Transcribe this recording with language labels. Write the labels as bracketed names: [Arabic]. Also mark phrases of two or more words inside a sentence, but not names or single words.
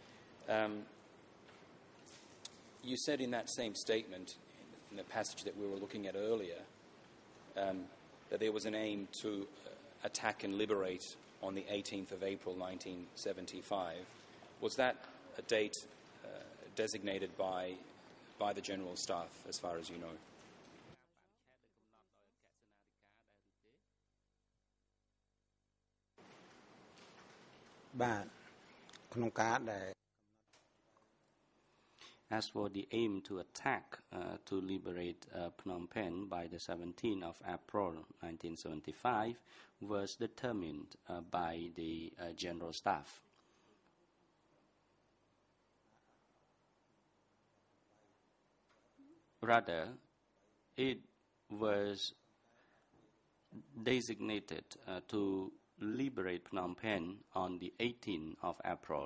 [English] You said in that same statement, in the passage that we were looking at earlier, that there was an aim to attack and liberate on the 18th of April 1975. Was that a date designated by the General Staff, as far as you know? [Khmer] បាទក្នុងការដែល [English] As for the aim to attack to liberate Phnom Penh by the 17th of April 1975 was determined by the General Staff. Rather, it was designated to liberate Phnom Penh on the 18th of April.